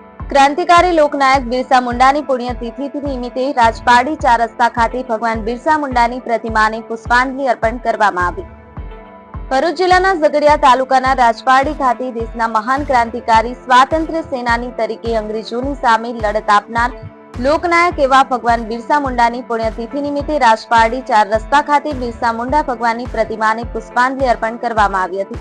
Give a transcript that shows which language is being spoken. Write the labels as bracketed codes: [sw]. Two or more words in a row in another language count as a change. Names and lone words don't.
[gu] ક્રાંતિકારી લોકનાયક બિરસા મુંડાની પુણ્યતિથિ નિમિત્તે રાજપારડી 4 રસ્તા ખાતે ભગવાન બિરસા મુંડાની પ્રતિમાને પુષ્પાંજલિ અર્પણ કરવામાં આવી। ભરૂચ જિલ્લાના ઝઘડિયા તાલુકાના રાજપારડી ખાતે દેશના મહાન ક્રાંતિકારી સ્વાતંત્ર્ય સેનાની તરીકે અંગ્રેજોની સામે લડત આપનાર લોકનાયક એવા ભગવાન બિરસા મુંડાની પુણ્યતિથિ નિમિત્તે રાજપારડી 4 રસ્તા ખાતે બિરસા મુંડા ભગવાનની પ્રતિમાને પુષ્પાંજલિ અર્પણ કરવામાં આવી હતી।